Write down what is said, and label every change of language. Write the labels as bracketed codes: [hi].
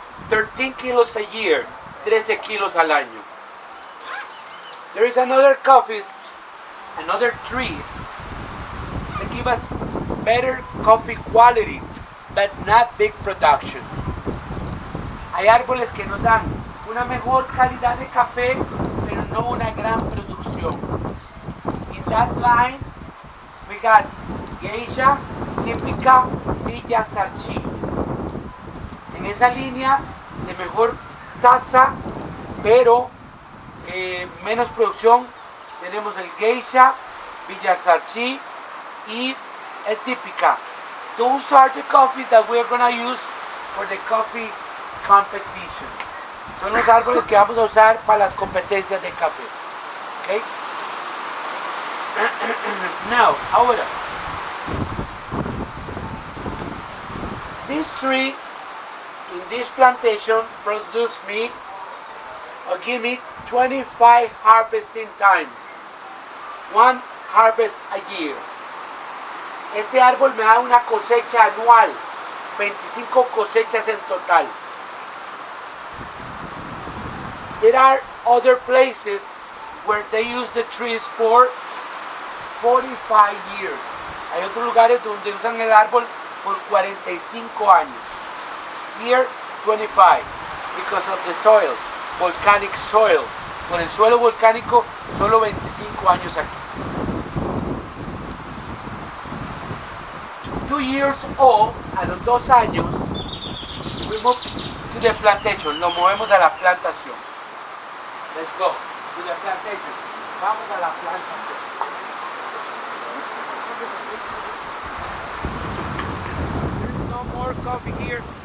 [en] 13 kilos a year, [es] 13 kilos al año. [en] There is another coffees, another trees that give us better coffee quality, but not big production. [es] Hay árboles que nos dan una mejor calidad de café, pero no una gran producción. [en] In that line, we got geisha, típica, Villa Sarchí. [es] En esa línea de mejor tasa, pero menos producción, tenemos el geisha, Villa Sarchí y el típica. [en] Those are the coffees that we are going to use for the coffee competition. [es] Son los árboles que vamos a usar para las competencias de café. [en] Okay? Now, [es] ahora, [en] this tree in this plantation produced me or give me 25 harvesting times. 1 harvest a year. [es] Este árbol me da una cosecha anual, 25 cosechas en total. [en] There are other places where they use the trees for 45 years. [es] Hay otros lugares donde usan el árbol por 45 años. [en] Here, 25, because of the soil, volcanic soil. [es] Por el suelo volcánico, solo 25 años aquí. [en] 2 years old, [es] a los 2 años, [en] we move to the plantation. [es] Lo movemos a la plantación. [en] Let's go to the plantation. [es] Vamos a la plantación. [en] There's no more coffee here.